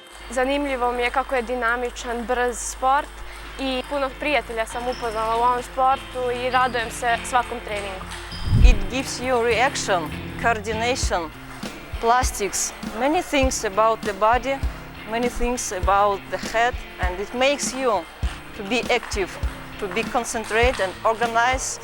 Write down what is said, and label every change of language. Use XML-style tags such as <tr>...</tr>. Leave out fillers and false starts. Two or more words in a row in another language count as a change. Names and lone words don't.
<sr>Zanimljivo mi je kako je dinamičan, brz sport i puno prijatelja sam upoznala u ovom sportu i radujem se svakom treningu.</sr> <en>It gives you reaction, coordination, plastics, many things about the body, many things about the head, and it makes you to be active, to be concentrated and organized.</en>